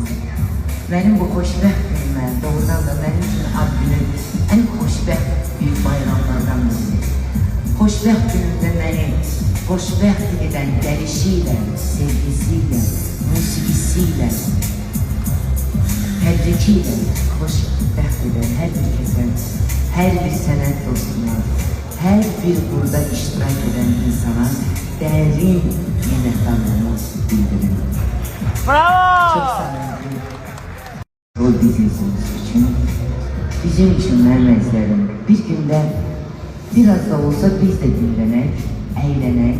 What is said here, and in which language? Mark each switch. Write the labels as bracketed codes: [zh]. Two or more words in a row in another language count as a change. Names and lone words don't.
[tr] Benim bu xoşbəxt günümə, doğrudan da benim için ad günü en xoşbəxt büyük bayramlardan biridir. [az] Xoşbəxt günümdə məni xoşbəxt edən gəlişiyle, sevgisiyle, musikisiyle, təbrikiyle xoşbəxt edən hər bir kəsə, hər bir sənət dostuna, [tr] her bir burada iştirak eden insana derin minnettarlığımı bildiriyorum. Bravo! Çok sağ olun. Bu dizisiniz için, bizim için vermezlerim. Bir günde biraz da olsa biz de dinlenek, eğlenek.